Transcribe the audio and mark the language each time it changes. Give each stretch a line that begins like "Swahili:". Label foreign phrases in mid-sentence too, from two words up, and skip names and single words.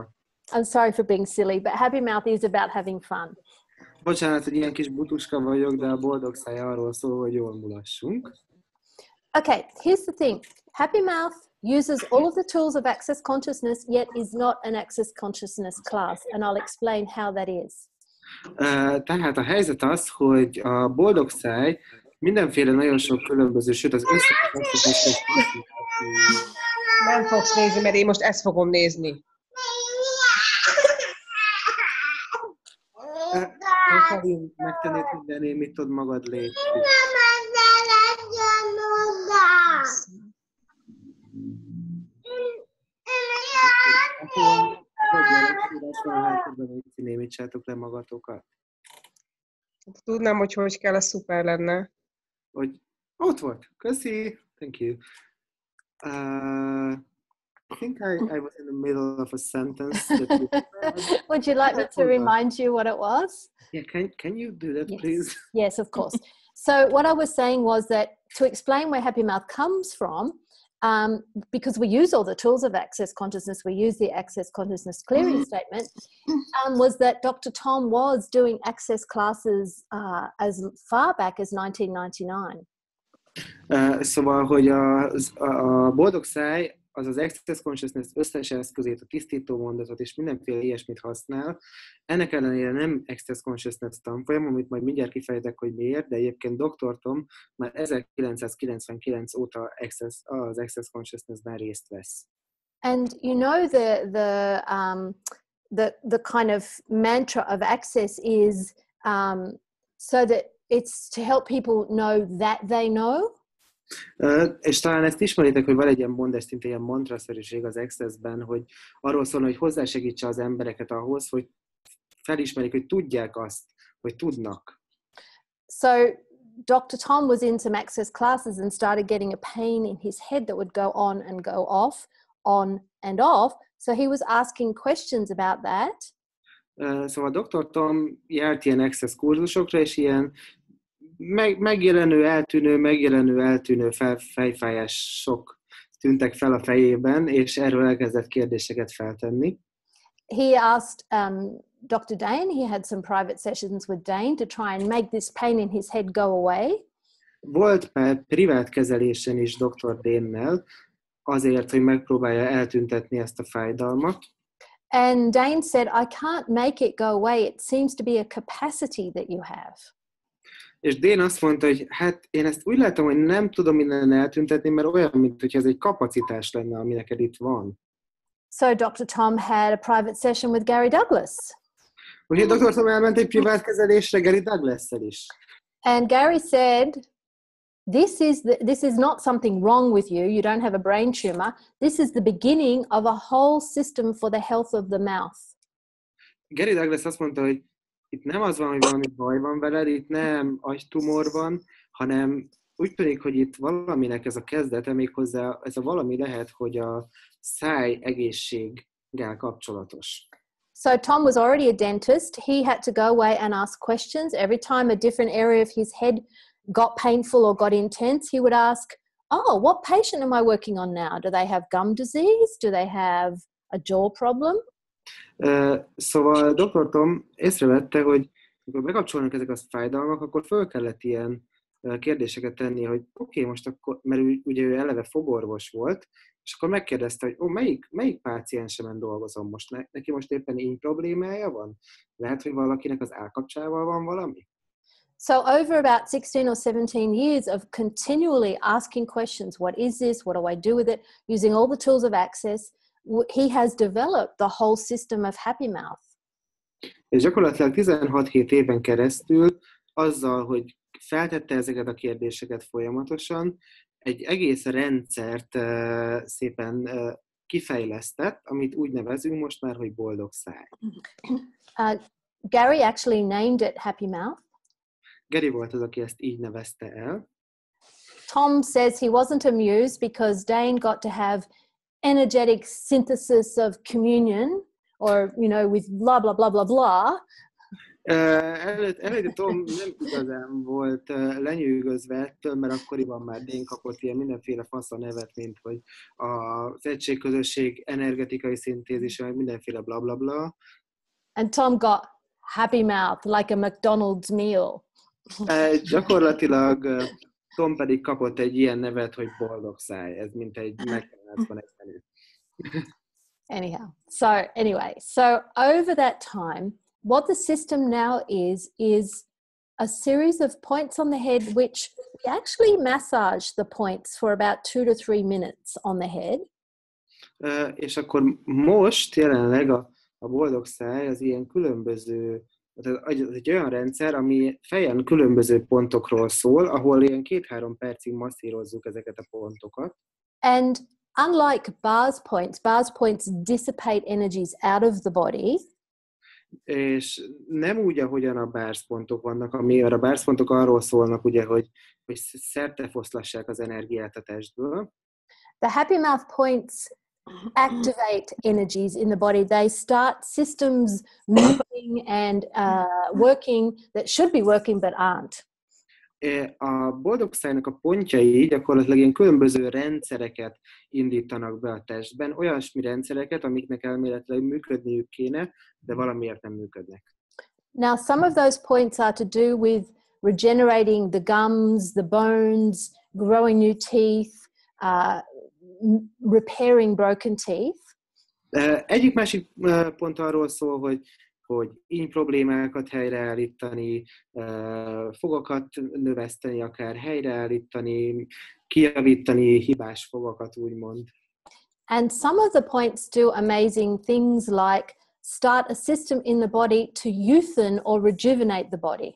English: I'm sorry for being silly, but Happy Mouth is about having fun.
Hungarian: Bocsánat, hogy ilyen kis butuska vagyok, de a boldog száj arról szól, hogy jól mulassunk.
English: Okay, here's the thing. Happy Mouth uses all of the tools of access consciousness, yet is not an access consciousness class, and I'll explain how that is.
Hungarian: Tehát a helyzet az, hogy a boldog száj mindenféle nagyon sok különböző, sőt az összes nem fogsz nézni, mert én most ezt fogom nézni. Habalin, megtennéd minden, én mit tud magad légy. Némítsátok le magatokat. Tudnám, hogy kell, a szuper lenne. Hogy ott volt. Köszi.
English: Thank you. I think I was in the middle of a sentence. Would you like me to remind you what it was? Yeah, can you do that, yes. please? Yes, of course. So what I was saying was that to explain where Happy Mouth comes from, because we use all the tools of access consciousness, we use the access consciousness clearing statement, was that Dr. Tom was doing access classes as far back as 1999.
Hungarian: Szóval, hogy a boldog száj az
English: access consciousness
Hungarian: összes eszközét, a tisztító mondatot és mindenféle ilyesmit használ. Ennek ellenére nem
English: access consciousness
Hungarian: tanfolyam, amit majd mindjárt kifejtek, hogy miért, de egyébként Dr. Tom már 1999 óta az
English: access consciousness-ben
Hungarian: részt vesz.
English: And you know the kind of mantra of access is so that it's to help people know that they know.
Hungarian: És talán ezt ismeritek, hogy van egy ilyen mondás, szinte ilyen mantraszerűség az Access-ben, hogy arról szól, hogy hozzásegítse az embereket ahhoz, hogy felismerik, hogy tudják azt, hogy tudnak.
English: So Dr. Tom was in some access classes and started getting a pain in his head that would go on and go off, on and off. So he was asking questions about that.
Hungarian: Szóval Dr. Tom járt ilyen access kurzusokra, és ilyen megjelenő, eltűnő fejfájások tűntek fel a fejében, és erről elkezdett kérdéseket feltenni.
English: He asked Dr. Dane, he had some private sessions with Dane to try and make this pain in his head go away.
Hungarian: Volt már privát kezelésen is Dr. Dane-nel, azért, hogy megpróbálja eltüntetni ezt a fájdalmat.
English: And Dane said, I can't make it go away. It seems to be a capacity that you have.
Hungarian: És Dane azt mondta, hogy hát én ezt úgy látom, hogy nem tudom innen eltüntetni, mert olyan, mint hogy ez egy kapacitás lenne, ami neked itt van.
English: So Dr. Tom had a private session with Gary Douglas.
Hungarian: Úgyhogy Dr. Tom elment egy privát kezelésre Gary Douglas-szel is.
English: And Gary said, this is not something wrong with you. You don't have a brain tumor. This is the beginning of a whole system for the health of the mouth.
Hungarian: Gary Douglas azt mondta, hogy itt nem az van, hogy valami baj van veled, itt nem agytumor van, hanem úgy tűnik, hogy itt valaminek ez a kezdete, méghozzá ez a valami lehet, hogy a száj egészséggel kapcsolatos.
English: So Tom was already a dentist. He had to go away and ask questions. Every time a different area of his head got painful or got intense, he would ask, oh, what patient am I working on now? Do they have gum disease? Do they have a jaw problem?
Hungarian: Szóval Dr. Tom észrevette, hogy amikor bekapcsolnak ezek a fájdalmak, akkor föl kellett ilyen kérdéseket tenni, hogy oké, most akkor, mert ugye ő eleve fogorvos volt, és akkor megkérdezte, hogy melyik páciensemen dolgozom most, neki most éppen így problémája van? Lehet, hogy valakinek az állkapcsával van valami?
English: So over about 16 or 17 years of continually asking questions, what is this? What do I do with it? Using all the tools of access, he has developed the whole system of Happy Mouth.
Hungarian: És gyakorlatilag 16-17 éven keresztül azzal, hogy feltette ezeket a kérdéseket folyamatosan, egy egész rendszert szépen kifejlesztett, amit úgy nevezünk most már, hogy boldog száj.
English: Gary actually named it Happy Mouth.
Hungarian: Gary volt az, aki ezt így nevezte el.
English: Tom says he wasn't amused because Dane got to have energetic synthesis of communion, or, you know, with blah, blah, blah, blah, blah.
Hungarian: Előtte Tom nem igazán volt lenyűgözve ettől, mert akkoriban már Dane kapott ilyen mindenféle fasz a nevet, mint hogy az egységközösség energetikai szintézise, meg mindenféle bla bla bla.
English: And Tom got Happy Mouth, like a McDonald's meal.
Hungarian: Gyakorlatilag Tom pedig kapott egy ilyen nevet, hogy boldog száj. Ez mint egy McDonald'sban egy menü.
English: Anyhow, so over that time, what the system now is a series of points on the head, which we actually massage the points for about 2 to 3 minutes on the head.
Hungarian: És akkor most jelenleg a boldog száj az ilyen különböző, egy olyan rendszer, ami fejen különböző pontokról szól, ahol ilyen 2-3 percig masszírozzuk ezeket a pontokat.
English: And unlike bars points dissipate energies out of the body.
Hungarian: És nem úgy, ahogyan a bárszpontok vannak, a bárszpontok arról szólnak, ugye, hogy szertefoszlassák az energiát a testből.
English: The Happy Mouth points activate energies in the body. They start systems moving and working that should be working but aren't.
Hungarian: A boldog szájnak a pontjai gyakorlatilag ilyen különböző rendszereket indítanak be a testben, olyasmi rendszereket, amiknek elméletileg működniük kéne, de valamiért nem működnek.
English: Now, some of those points are to do with regenerating the gums, the bones, growing new teeth, repairing broken teeth.
Hungarian: Egyik másik pont arról szól, hogy íny problémákat helyreállítani, fogakat növeszteni, akár helyreállítani, kijavítani hibás fogakat, úgymond.
English: And some of the points do amazing things like start a system in the body to youthen or rejuvenate the body.